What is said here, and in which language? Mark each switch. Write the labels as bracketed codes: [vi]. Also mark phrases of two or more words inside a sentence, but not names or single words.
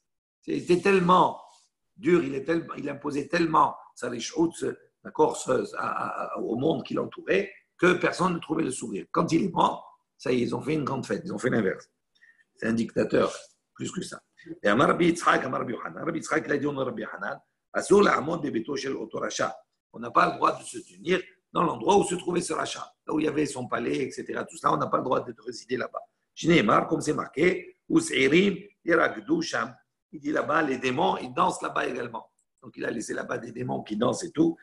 [fr] C'était tellement dur, il imposait tellement sa richhout, d'accord, au monde qui l'entourait, que personne ne trouvait le sourire. Quand il est mort, ça y est, ils ont fait une grande fête, ils ont fait l'inverse. C'est un dictateur, plus que ça. Et Amar Rabbi Yitzhak, Amar Rabbi Yochanan, Rabbi Yitzhak, il a dit au Rabbi Yochanan, [he] אסור לעמוד בביתו של אותו רשע. [fr] On n'a pas le droit de se tenir dans l'endroit où se trouvait ce rachat, là où il y avait son palais, etc. Tout ça, on n'a pas le droit de résider là-bas. Shneimar, comme c'est marqué, [he] ושעירים ירקדו שם. [fr] Il dit là-bas, les démons, ils dansent là-bas également. Donc il a laissé là-bas des démons qui dansent et tout.